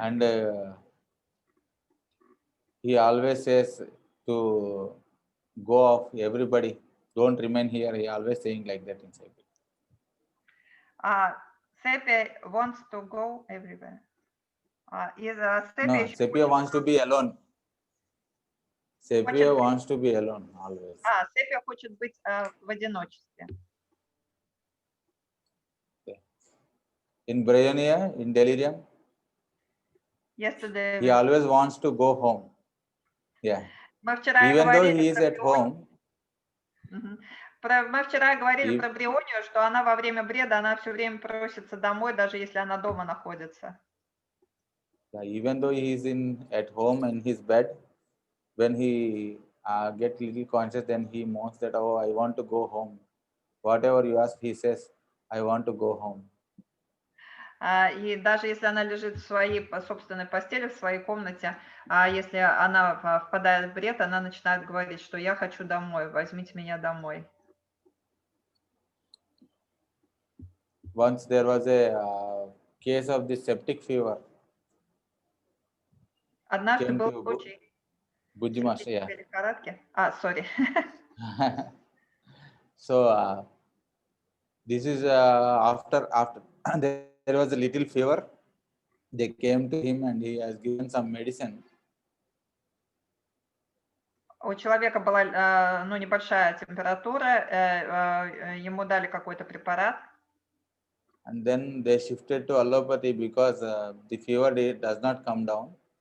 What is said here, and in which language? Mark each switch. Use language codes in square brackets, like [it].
[en] And he always says to go off, everybody, don't remain here. He always saying like that in sepia. Sepia wants to go everywhere. No, sepia wants to be alone. Sepia wants to be alone always. [ru] Sepia хочет быть в одиночестве. [en] In bryonia, in delirium, Yesterday, he always wants to go home. Yeah. Even though he is at home. [ru] Мы вчера говорили про брионию, что она во время бреда, она все время просится домой, даже если она дома находится. [en] Yeah, even though he is at home in his bed, when he gets little conscious, then he moans that, oh, I want to go home. Whatever you ask, he says, I want to go home. [ru] И даже если она лежит в своей собственной постели, в своей комнате, если она впадает в бред, она начинает говорить, что я хочу домой, возьмите меня домой. [en] Once there was a case of this septic fever. [ru] Однажды был случай лихорадки. [en] Sorry. So this is after there was a little fever. They came to him and he has given some medicine. [ru] У человека была небольшая температура, ему дали какой-то препарат. [en] And then they shifted to allopathy because the fever does not come down.